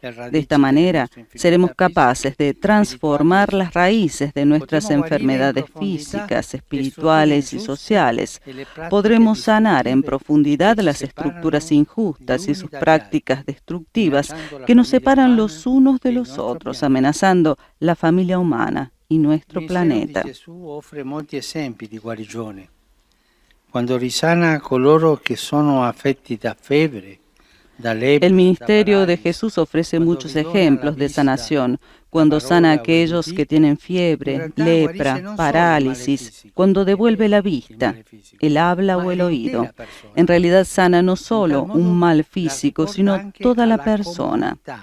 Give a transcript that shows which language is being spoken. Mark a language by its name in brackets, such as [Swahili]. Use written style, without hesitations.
[Spanish] De esta manera, seremos capaces de transformar las raíces de nuestras enfermedades físicas, espirituales y sociales. Podremos sanar en profundidad las estructuras injustas y sus prácticas destructivas que nos separan los unos de los otros, amenazando la familia humana y nuestro planeta. [Italian] Gesù offre molti esempi di guarigione. Quando risana coloro che sono affetti da febbre, da lepre, [Spanish] El ministerio de Jesús ofrece muchos ejemplos de sanación, cuando sana a aquellos que tienen fiebre, lepra, parálisis, cuando devuelve la vista, el habla o el oído. En realidad sana no solo un mal físico, sino toda la persona.